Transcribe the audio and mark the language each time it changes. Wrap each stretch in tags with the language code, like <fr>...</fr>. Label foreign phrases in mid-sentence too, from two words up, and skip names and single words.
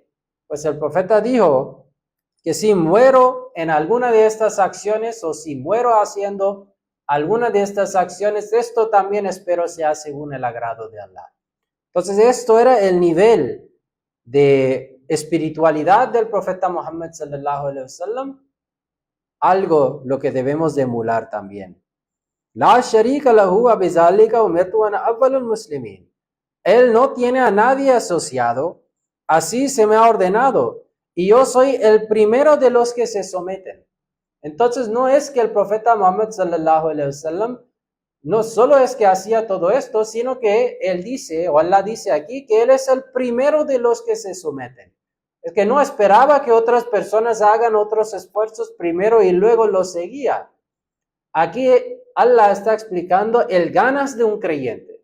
<es>Pues el profeta dijo que si muero en alguna de estas acciones o si muero haciendo alguna de estas acciones, esto también espero sea según el agrado de Allah. Entonces esto era el nivel de espiritualidad del profeta Muhammad</es> <ar>صلى الله عليه وسلم,</ar> <es>algo lo que debemos de emular también.</es> <ar>لا شريك له و بذلك أمرت أنا أول المسلمين.</ar> <es>Él no tiene a nadie asociado. Así se me ha ordenado, y yo soy el primero de los que se someten. Entonces no es que el profeta Muhammad</es> <ar>صلى الله عليه وسلم</ar> <es>no solo es que hacía todo esto, sino que él dice, o Allah dice aquí, que él es el primero de los que se someten. Es que no esperaba que otras personas hagan otros esfuerzos primero y luego los seguía. Aquí Allah está explicando el ganas de un creyente.</es>